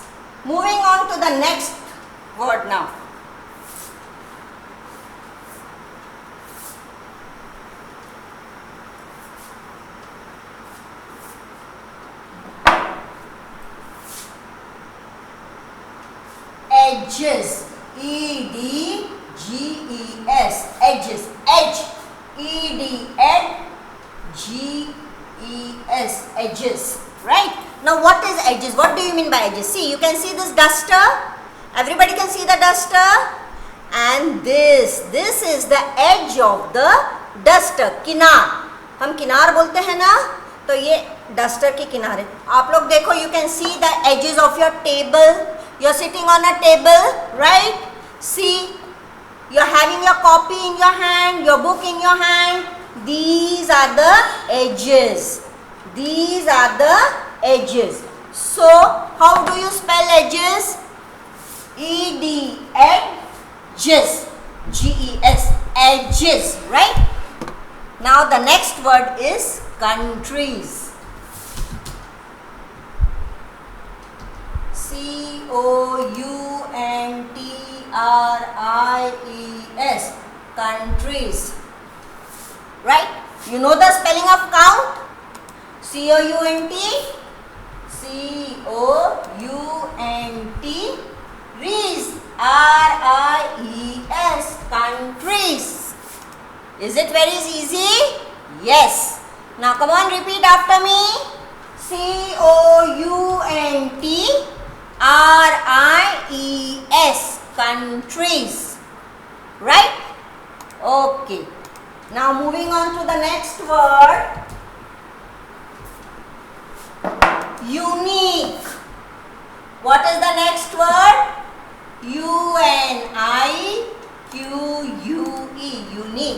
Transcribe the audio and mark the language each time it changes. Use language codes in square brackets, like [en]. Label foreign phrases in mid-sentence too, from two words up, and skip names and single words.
[en] Moving on to the next word now. Edges. E-D-G-E-S. Edges. Edge. E-D-G-E-S. Edges. Right? Now what is edges? What do you mean by edges? See, you can see this duster. Everybody can see the duster. And this is the edge of the duster. [hi] किनार. हम किनार बोलते हैं ना, तो ये डस्टर के किनारे. आप लोग देखो, [en] you can see the edges of your table. You're sitting on a table, right? See, you're having your copy in your hand, your book in your hand. These are the edges. These are the edges. So, how do you spell edges? E-D, edges. G-E-S, edges, right? Now, the next word is countries. C-O-U-N-T-R-I-E-S. Countries. Right? You know the spelling of count? C-O-U-N-T. C-O-U-N-T. Rees. R-I-E-S. Countries. Is it very easy? Yes. Now come on, repeat after me. C-O-U-N-T-R-I-E-S. Countries. Right? Okay. Now moving on to the next word. Unique. What is the next word? U-N-I-Q-U-E. Unique.